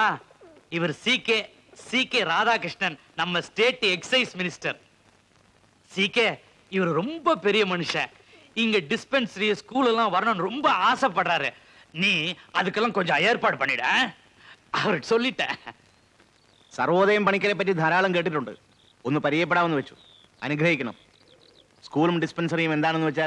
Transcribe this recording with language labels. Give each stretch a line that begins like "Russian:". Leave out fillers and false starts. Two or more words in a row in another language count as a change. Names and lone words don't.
Tamil: இவர் சி கே ராதாகிருஷ்ணன், நம்ம ஸ்டேட் எக்ஸைஸ் மினிஸ்டர். சீக்கே இவர் ரொம்ப பெரிய மனுஷன். இங்க டிஸ்பென்சரி ஸ்கூல் எல்லாம் வரணும்னு ரொம்ப ஆசைப்படுறாரு. நீ அதுக்கெல்லாம் கொஞ்சம் ஏற்பாடு பண்ணிட. அவருக்கு சொல்லிட்டேன்.
Malayalam: സർവോദയം പണിക്കരെ പറ്റി ധാരാളം കേട്ടിട്ടുണ്ട്. ഒന്ന് പരിചയപ്പെടാമെന്ന് വെച്ചു. അനുഗ്രഹിക്കണം. സ്കൂളും ഡിസ്പെൻസറിയും എന്താണെന്ന് വെച്ചാൽ